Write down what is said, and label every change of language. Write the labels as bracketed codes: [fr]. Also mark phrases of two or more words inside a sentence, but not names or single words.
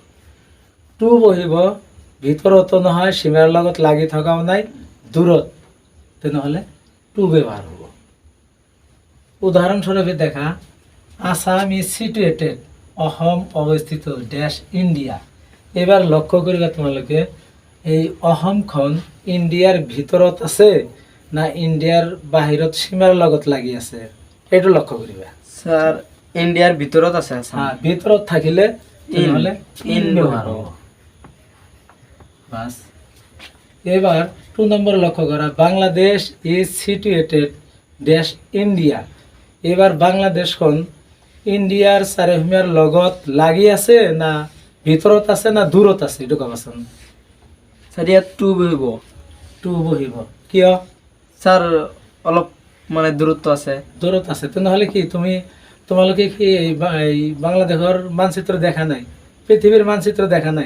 [as] অন ব্যৱহাৰ হ'ব টু বহিব ভিতৰতো নহয় সীমাৰ লগত লাগি থকাও নাই দূৰত তেনেহ'লে টু ব্যৱহাৰ হ'ব উদাহৰণস্বৰূপে দেখা [en] Assam is situated [as] অসম অৱস্থিত ড্যাশ ইণ্ডিয়া এবাৰ লক্ষ্য কৰিবা তোমালোকে এই অসমখন ইণ্ডিয়াৰ ভিতৰত আছে না ইণ্ডিয়াৰ বাহিৰত সীমাৰ লগত লাগি আছে এইটো লক্ষ্য কৰিবা স্যার ইন্ডিয়ার ভিতৰত আছে আসাম হ্যাঁ ভিতৰত থাকিলে তেনেহ'লে ইন ব্যৱহাৰ হ'ব বাস এবার 2 নম্বর লক্ষ্য করা [en] Bangladesh is situated [as] ড্যাশ ইন্ডিয়া এবার বাংলাদেশখন ইন্ডিয়ার চাৰিসীমাৰ লগত লাগি আছে না ভিতৰত আছে না দূৰত আছে এইটো কবাচোন স্যার ইয়াত টু বহিব টু বহিব কিয় স্যার অলপ মানে দূৰত্ব আছে দূৰত আছে তেনেহ'লে কি তোমালোকে কি এই বাংলাদেশৰ মানচিত্ৰ দেখা নাই পৃথিৱীৰ মানচিত্ৰ দেখা নাই